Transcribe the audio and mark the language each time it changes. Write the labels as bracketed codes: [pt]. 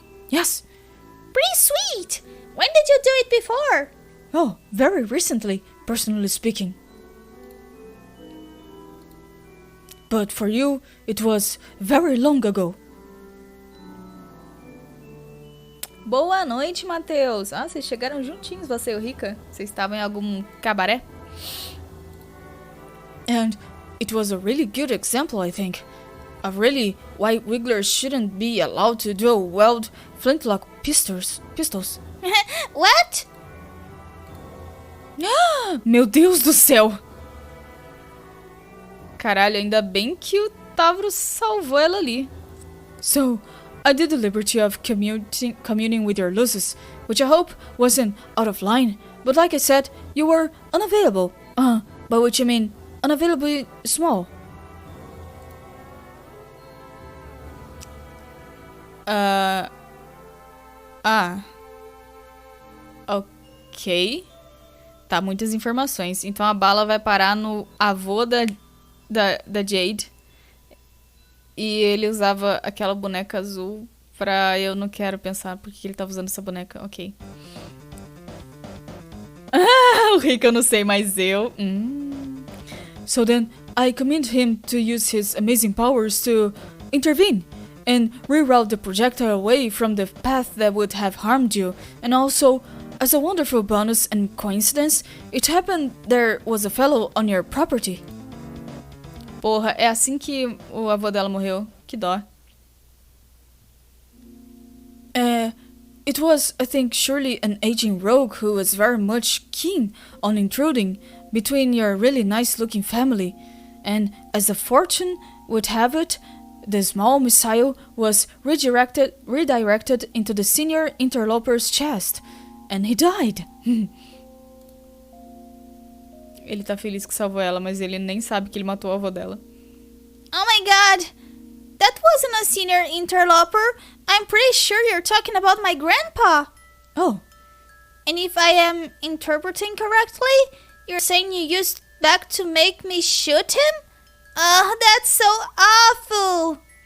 [en] Yes. Pretty sweet. When did you do it before? Oh, very recently, personally speaking. But for you, it was very long ago. [pt] Boa noite, Matheus. Ah, vocês chegaram juntinhos, você e o Rica. Vocês estavam em algum cabaré? [en] And it was a really good example, I think, of really why wigglers shouldn't be allowed to dual wield flintlock pistols. What? [pt] Meu Deus do céu! Caralho, ainda bem que o Tavros salvou ela ali. [en] So, I did the liberty of communing with your luces, which I hope wasn't out of line, but like I said, you were unavailable. By which I mean unavailably small. [pt] Ok. Tá, muitas informações. Então a bala vai parar no avô da Jade. E ele usava aquela boneca azul pra... Eu não quero pensar por que ele tava usando essa boneca. Ok. O Rick eu não sei, mas eu... [en] So then, I command him to use his amazing powers to intervene and reroute the projectile away from the path that would have harmed you. And also, as a wonderful bonus and coincidence, it happened there was a fellow on your property. [pt] Porra, é assim que o avô dela morreu. Que dó. [en] It was, I think, surely an aging rogue who was very much keen on intruding between your really nice-looking family. And as the fortune would have it, the small missile was redirected into the senior interloper's chest. And he died. [pt] Ele tá feliz que salvou ela, mas ele nem sabe que ele matou o avô dela. [en] Oh my god! That wasn't a senior interloper. I'm pretty sure you're talking about my grandpa. Oh. And if I am interpreting correctly, you're saying you used back to make me shoot him? Oh, that's so awful.